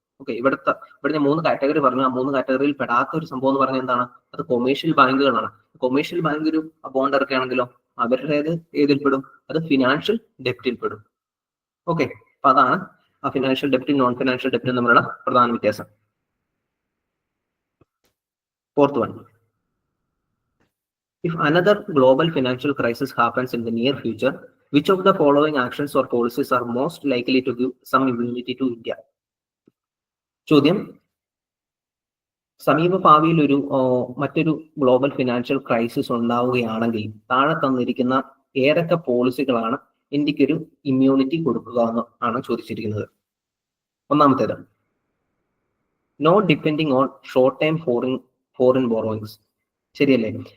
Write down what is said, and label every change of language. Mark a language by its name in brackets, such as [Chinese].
[Malayalam] Okay, ഇവിടെ ഞാൻ 3 category പറഞ്ഞു. ആ 3 കാറ്റഗറിയിൽ പെടാത്ത ഒരു സംഭവം എന്ന് പറഞ്ഞാൽ എന്താണ്? അത് കൊമേഴ്ഷ്യൽ ബാങ്കുകളാണ്. കൊമേഴ്ഷ്യൽ ബാങ്ക് ഒരു ബോണ്ട് ഇറക്കുകയാണെങ്കിലോ അവരുടേത് ഏതിൽ പെടും? അത് ഫിനാൻഷ്യൽ ഡെപ്റ്റിൽ പെടും. ഓക്കെ, അപ്പൊ അതാണ് ആ ഫിനാൻഷ്യൽ ഡെപ്റ്റും നോൺ ഫിനാൻഷ്യൽ ഡെപ്റ്റും തമ്മിലുള്ള പ്രധാന വ്യത്യാസം. [English] Fourth one, if another global financial crisis happens in the near future, which of the following actions or policies are most likely to give some immunity to India? [Malayalam] ചോദ്യം, സമീപ ഭാവിയിൽ മറ്റൊരു global financial crisis ഉണ്ടാവുകയാണെങ്കിൽ താഴെ തന്നിരിക്കുന്ന ഏതൊക്കെ പോളിസികളാണ് ഇന്ത്യക്കൊരു immunity കൊടുക്കുക എന്ന് ആണ് ചോദിച്ചിരിക്കുന്നത്. ഒന്നാമത്തേത്, [English] No depending on short time foreign borrowings. [Malayalam] ശരിയല്ലേ?